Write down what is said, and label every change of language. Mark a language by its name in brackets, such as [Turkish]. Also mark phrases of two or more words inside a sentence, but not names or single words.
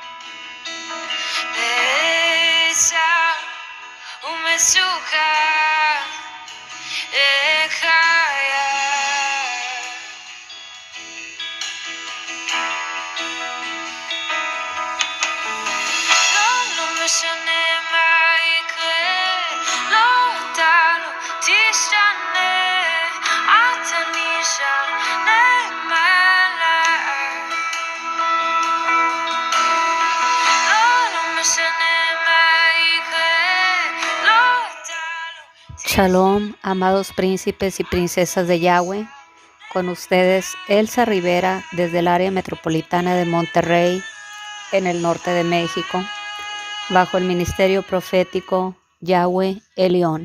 [Hebrew] בצער ומצוקה אקרא, לא משנה מה יקרה, לא אתה לא תשתנה, אתה נשאר נאמן אליי. לא משנה מה יקרה, לא אתה לא תשתנה. [Spanish] Shalom, amados príncipes y princesas de Yahweh. Con ustedes, Elsa Rivera, desde el área metropolitana de Monterrey, en el norte de México, bajo el ministerio profético Yahweh Elión.